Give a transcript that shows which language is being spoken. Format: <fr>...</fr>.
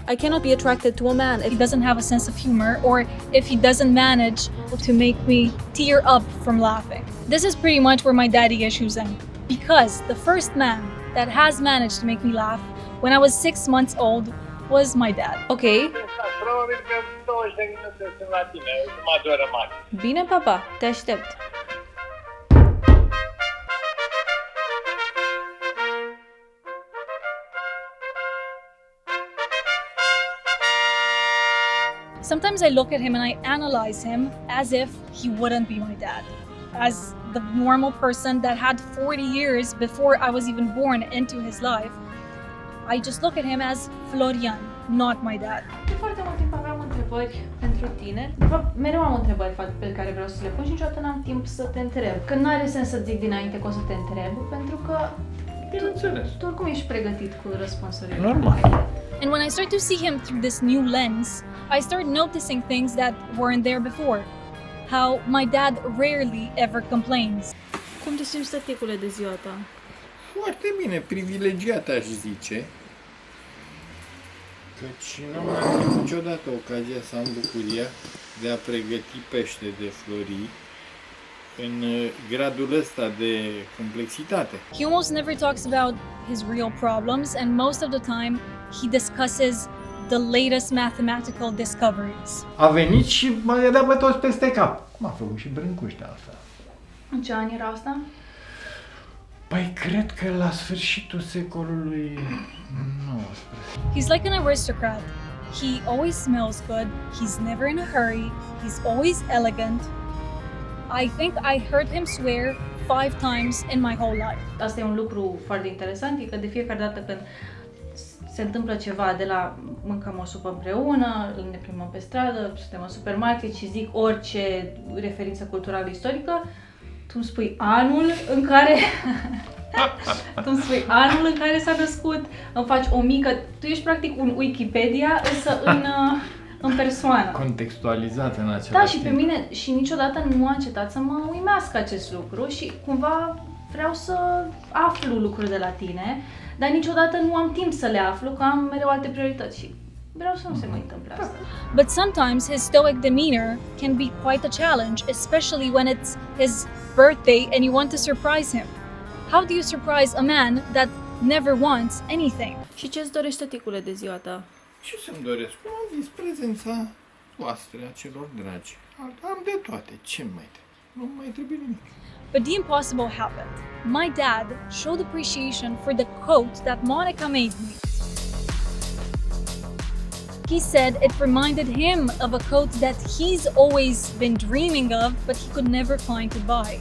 <en>I cannot be attracted to a man if he doesn't have a sense of humor or if he doesn't manage to make me tear up from laughing. This is pretty much where my daddy issues end. Because the first man that has managed to make me laugh when I was 6 months old was my dad. Ok.</en> <ro>Probabil că 20 de minute sunt la tine, jumătate de oră mare. Bine, papa, te aștept.</ro> <en>Sometimes I look at him and I analyze him as if he wouldn't be my dad. As the normal person that had 40 years before I was even born into his life, I just look at him as Florian, not my dad.</en> <ro>De foarte mult timp aveam întrebări pentru tine. De fapt, mereu am întrebări pe care vreau să le pun și niciodată n-am timp să te întreb. Că nu are sens să zic dinainte că o să te întreb, pentru că tu oricum ești pregătit cu răspunsurile. Normal.</ro> <en>And when I start to see him through this new lens, I start noticing things that weren't there before. How my dad rarely ever complains.</en> <ro>Cum te simți, tăticule, de ziua ta? Foarte bine, privilegiat aș zice. Căci n-am mai avut niciodată ocazia să am bucuria de a pregăti pește de Florii în gradul ăsta de complexitate.</ro> <en>He almost never talks about his real problems, and most of the time he discusses the latest mathematical discoveries.</en> <ro>A venit și m-a dat pe toți peste cap. M-a făcut și brâncuștea asta. În ce an era asta? Păi cred că la sfârșitul secolului 19.</ro> <en>He's like an aristocrat. He always smells good, he's never in a hurry, he's always elegant. I think I heard him swear 5 times in my whole life.</en> <ro>Asta e un lucru foarte interesant, e că de fiecare dată când se întâmplă ceva, de la mâncăm o supă împreună, ne plimbăm pe stradă, suntem în supermarket și zic orice referință culturală istorică, tu îmi spui anul în care... tu îmi spui anul în care s-a născut, îmi faci o mică... Tu ești practic un Wikipedia, însă în persoană. Contextualizat în același Da, și timp. pe mine și niciodată nu a încetat să mă uimească acest lucru și cumva vreau să aflu lucruri de la tine, dar niciodată nu am timp să le aflu, că am mereu alte priorități și vreau să nu se mai întâmple asta.</ro> <en>But sometimes his stoic demeanor can be quite a challenge, especially when it's his birthday and you want to surprise him. How do you surprise a man that never wants anything?</en> <ro>Și ce-ți dorește, ticule, de ziua ta? Ce să-mi doresc? Cum am zis, prezența voastră, a celor dragi. Am de toate, ce mai trebuie? Nu mai trebuie nimic.</ro> <en>But the impossible happened. My dad showed appreciation for the coat that Monica made me. He said it reminded him of a coat that he's always been dreaming of, but he could never find to buy.</en>